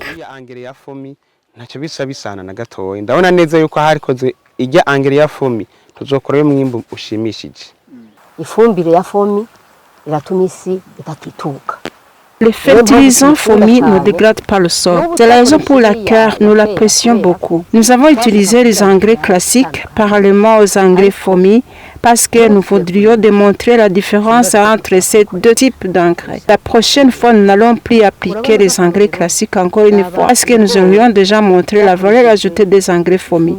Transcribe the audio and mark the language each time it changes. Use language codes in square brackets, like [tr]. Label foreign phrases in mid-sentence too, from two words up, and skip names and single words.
[rn] Ntacyo bisa bisana na gatoya ndabona neza yuko harikoze ijya angere ya FOMI tuzokora umwimbo ushimishije. Ifumbire ya FOMI iratuma isi itatituka. [fr] Les fertilisants FOMI ne dégradent pas le sol. C'est la raison pour laquelle nous l'apprécions beaucoup. Nous avons utilisé les engrais classiques parallèlement aux engrais FOMI parce que nous voudrions démontrer la différence entre ces deux types d'engrais. La prochaine fois, nous n'allons plus appliquer les engrais classiques encore une fois parce que nous aurions déjà montré la valeur ajoutée des engrais FOMI.